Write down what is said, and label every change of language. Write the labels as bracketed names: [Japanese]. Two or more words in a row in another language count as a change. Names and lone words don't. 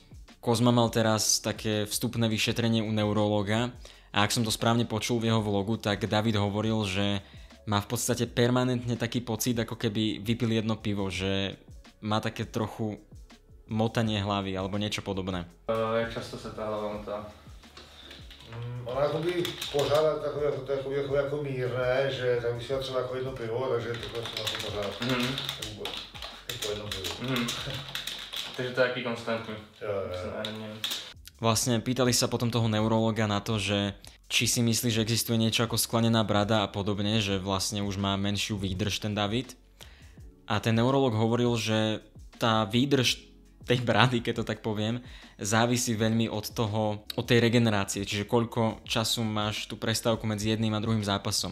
[Slovak] Kozma mal teraz také vstupné vyšetrenie u neurológa a ak som to správne počul v jeho vlogu, tak David hovoril, že má v podstate permanentne taký pocit, ako keby vypil jedno pivo, že má také trochu motanie hlavy alebo niečo podobné. [Czech] Jak často se ta hlava motá? Ona jakoby pořád jako mírné, že tak bych si dal třeba jako jedno pivo, takže to jsem asi pořád. Jako jedno pivo. [Slovak] Takže to je taký konstantný. Vlastne pýtali sa potom toho neurologa na to, že či si myslí, že existuje niečo ako sklenená brada a podobne, že vlastne už má menšiu výdrž ten David. A ten neurolog hovoril, že tá výdrž tej brady, keď to tak poviem, závisí veľmi od tej regenerácie, čiže koľko času máš tú prestávku medzi jedným a druhým zápasom.